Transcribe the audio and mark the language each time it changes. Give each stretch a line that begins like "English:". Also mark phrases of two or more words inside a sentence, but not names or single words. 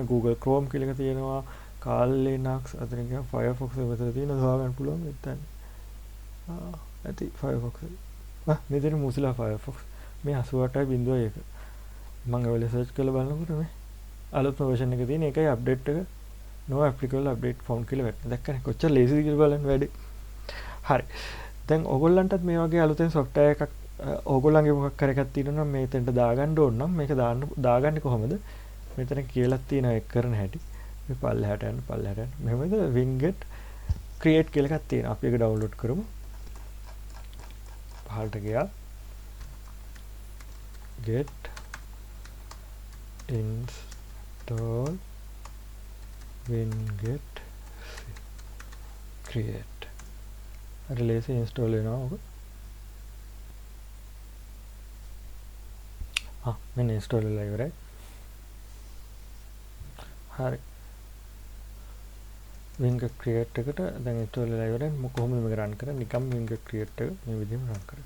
Sinhala: මේ Google Chrome කියලා එක තියෙනවා. Kali Linux අතරින් ගියාම Firefox එක විතර තියෙනවා. හොයාගන්න පුළුවන් මෙතන. ඇති Firefox. මේ තියෙන Mozilla Firefox. මේ 88.1. මම ඔයලා සර්ච් කරලා බලනකොට මේ අලුත්ම version එක තියෙන එකයි අප්ඩේට් එක
English: no applicable update found
Sinhala: කියලා වැටෙනවා. දැක්කනේ කොච්චර ලේසිද කියලා බලන්න වැඩේ. හරි. දැන් ඕගොල්ලන්ටත් මේ වගේ අලුතෙන් software එකක් ඕගොල්ලන්ගේ මොකක් හරි එකක් තියෙනවා නම් මේතෙන්ට දාගන්න ඕන නම් මේක දාගන්නේ කොහොමද? මෙතන කියලා තියෙනවා ඒක කරන හැටි. මේ පල්ලෙහාට යන්න. මෙහෙමද winget create කියලා එකක් තියෙනවා. අපි ඒක download කරමු. පහළට ගියා.
English: get install winget create relay install
Sinhala: වෙනවා ඔක. මෙන්න install වෙලා ඉවරයි. හරි. winget create එකට දැන් install වෙලා ඉවරයි. කොහොමද මේක run කරන්නේ? නිකම් winget create එක මේ විදිහම run කරන්න.